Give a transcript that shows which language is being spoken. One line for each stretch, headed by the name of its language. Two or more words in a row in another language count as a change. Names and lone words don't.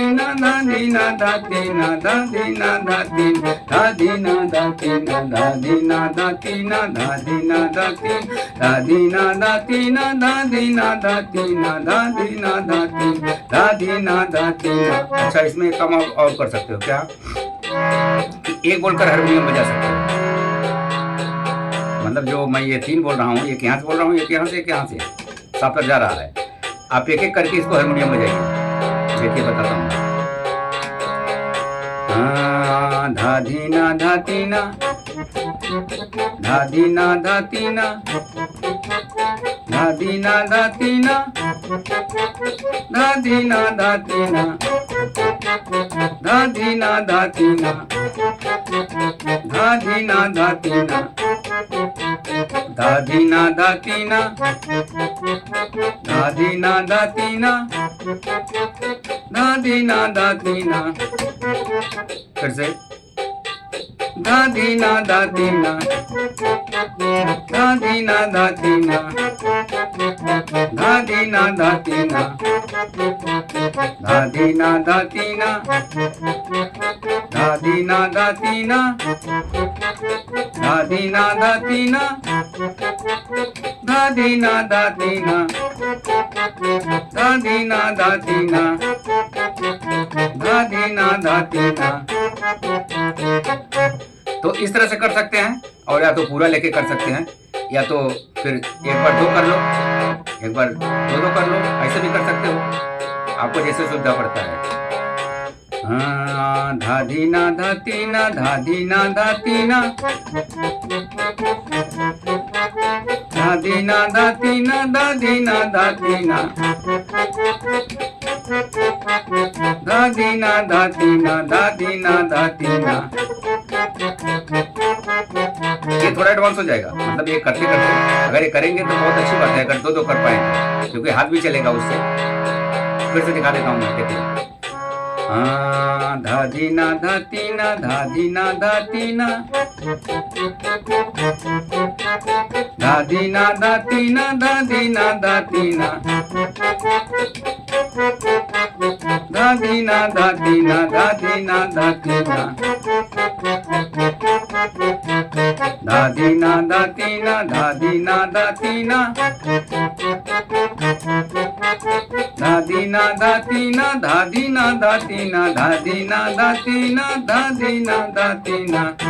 Hindi: ना धा धी ना धा ती ना धा धी ना धा ती धा धी ना धा ती ना धा धी ना धा ती ना धा धी ना धा ती धा धी ना धा ती ना धा धी ना धा ती ना धा धी ना धा ती धा धी ना धा ती ना। अच्छा, इसमें कम और कर सकते हो क्या कि एक बोलकर हारमोनियम बजा सकते हो। मतलब जो मैं ये 3 बोल रहा हूँ, एक यहाँ से बोल रहा हूँ, एक यहाँ से, एक यहाँ से, साफ तक जा रहा है। आप एक एक करके इसको हारमोनियम बजाइए। देखिए बताता हूँ। धा धी ना धा ती ना धा धी ना धा ती ना धा धी ना धा ती ना धा धी ना धा ती ना धा धी ना धा ती ना धा धी ना धा ती ना धा धी ना धा ती ना धा धी ना धा ती ना धा धी ना धा ती ना। फिर से धा धी ना धा ती ना धा धी ना धा ती ना धा धी ना धा ती ना धा धी ना धा ती ना धा धी ना धा ती ना धा धी ना धा ती ना धा धी ना धा ती ना धा धी ना धा ती ना धा धी ना धा ती ना। तो इस तरह से कर सकते हैं, और या तो पूरा लेके कर सकते हैं, या तो फिर एक बार 2 कर लो, एक बार 2-2 कर लो, ऐसे भी कर सकते हो, आपको जैसे सुविधा पड़ता है। धा धी ना धा ती ना धा धी ना धा ती ना धा धी ना धा ती ना धा धी ना धा ती ना धा धी ना धा ती ना धा धी ना धा ती ना। ये थोड़ा एडवांस हो जाएगा, मतलब ये करते करते अगर ये करेंगे तो बहुत अच्छी बात है, अगर 2-2 कर पाएंगे, क्योंकि हाथ भी चलेगा उससे। फिर से दिखा देता हूँ मैं, देखिए। धा धी ना धा ती ना धा धी ना धा ती ना धा धी ना धा ती ना धा धी ना धा ती ना धा धी ना धा ती ना धा धी ना धा ती ना धा धी ना धा ती ना धा धी ना धा ती ना धा धी ना धा ती ना धा धी ना धा ती ना धा धी ना धा ती ना धा धी ना धा ती ना।